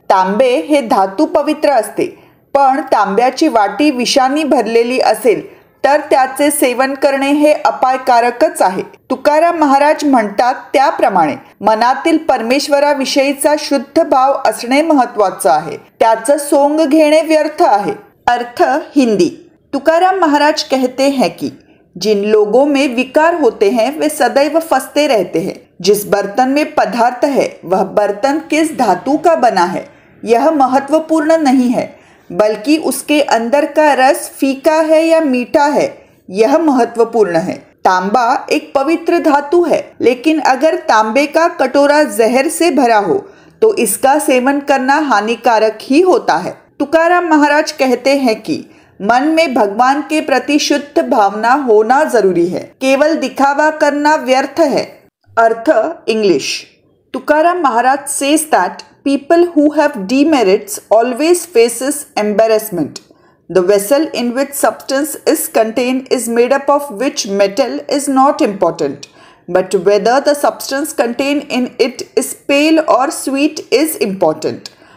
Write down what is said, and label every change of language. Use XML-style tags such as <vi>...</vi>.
<mr>तांबे हे धातू पवित्र असते, पण तांब्याची वाटी विषाने भरलेली असेल तर त्याचे सेवन करणे हे अपायकारकच आहे. तुकाराम महाराज म्हणतात त्याप्रमाणे मनातील परमेश्वराविषयीचा शुद्ध भाव असणे महत्वाचं आहे. त्याचं सोंग घेणे व्यर्थ आहे. अर्थ हिंदी.</mr> <hi>तुकाराम महाराज कहते हैं कि जिन लोगों में विकार होते हैं वे सदैव फंसते रहते हैं. जिस बर्तन में पदार्थ है वह बर्तन किस धातु का बना है यह महत्वपूर्ण नहीं है, बल्कि उसके अंदर का रस फीका है या मीठा है यह महत्वपूर्ण है. तांबा एक पवित्र धातु है, लेकिन अगर तांबे का कटोरा जहर से भरा हो तो इसका सेवन करना हानिकारक ही होता है. तुकाराम महाराज कहते हैं कि मन में भगवान के प्रति शुद्ध भावना होना जरूरी है, केवल दिखावा करना व्यर्थ है.</hi> <mr>अर्थ English.</mr> <en>Tukaram Maharaj says that people who have demerits always faces embarrassment. The vessel in which substance is contained is made up of which metal is not important, but whether the substance contained in it is pale or sweet is important.</en>